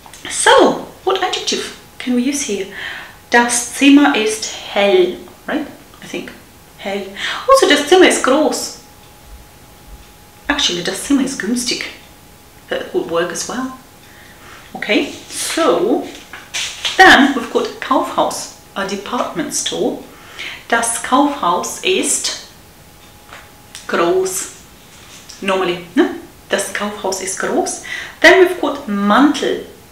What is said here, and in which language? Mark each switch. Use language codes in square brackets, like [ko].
[en] So, what adjective can we use here? [de] Das Zimmer ist hell, right? [en] I think [de] hell. Also, das Zimmer ist groß. Actually, das Zimmer ist günstig. [en] That would work as well. Okay, so then we've got Kaufhaus, a department store. [de] Das Kaufhaus ist groß. Normally, ne? Das Kaufhaus ist groß. [en] Then we've got [de] Mantel.